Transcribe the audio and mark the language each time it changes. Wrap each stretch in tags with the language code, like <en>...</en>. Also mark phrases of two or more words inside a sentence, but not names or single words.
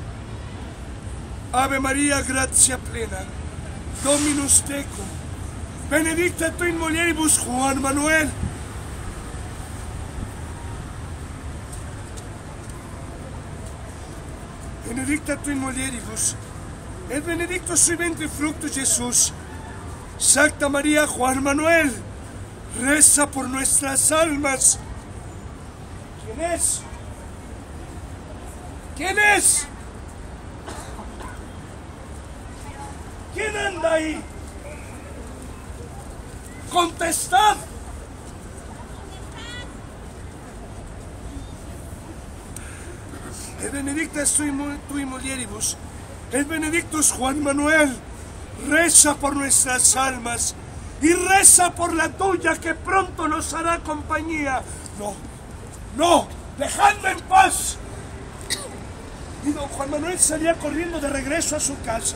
<la>Ave Maria, gratia plena, Dominus tecum, benedicta tu in mulieribus, Juan Manuel. Benedicta tu in mulieribus, et benedictus sui ventris fructus Jesús.</la> <es>Santa María, Juan Manuel, reza por nuestras almas. ¿Quién es? ¿Quién es? ¿Quién anda ahí? Contestad.</es> <la>Et benedictus tui mulieribus, et benedictus</la> <es>Juan Manuel, reza por nuestras almas y reza por la tuya que pronto nos hará compañía. No, no, dejadme en paz. Y don Juan Manuel salía corriendo de regreso a su casa.</es>